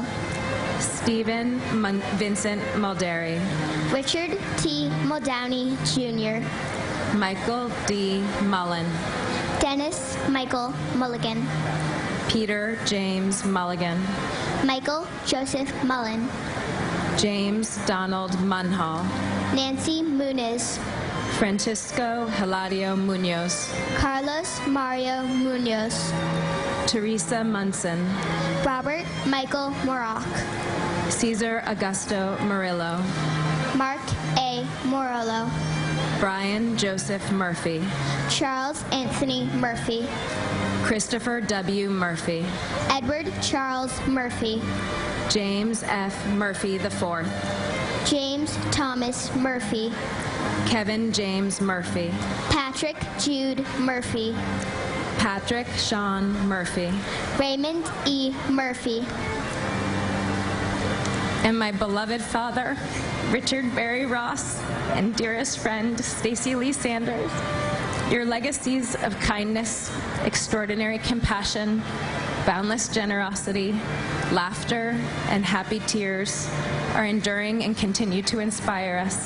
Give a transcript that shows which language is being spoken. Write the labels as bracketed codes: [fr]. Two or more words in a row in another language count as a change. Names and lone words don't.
[en] Stephen Vincent Mulderry, Richard T. Muldowney Jr., Michael D. Mullen, Dennis Michael Mulligan, Peter James Mulligan, Michael Joseph Mullen, James Donald Munhall, Nancy Muniz, Francisco Hilario Munoz, Carlos Mario Munoz, Teresa Munson, Robert Michael Morak, Cesar Augusto Murillo, Mark A. Morello, Brian Joseph Murphy, Charles Anthony Murphy, Christopher W. Murphy, Edward Charles Murphy, James F. Murphy IV, James Thomas Murphy, Kevin James Murphy, Patrick Jude Murphy, Patrick Sean Murphy, Raymond E. Murphy, and my beloved father, Richard Barry Ross, and dearest friend, Stacy Lee Sanders. Your legacies of kindness, extraordinary compassion, boundless generosity, laughter, and happy tears are enduring and continue to inspire us.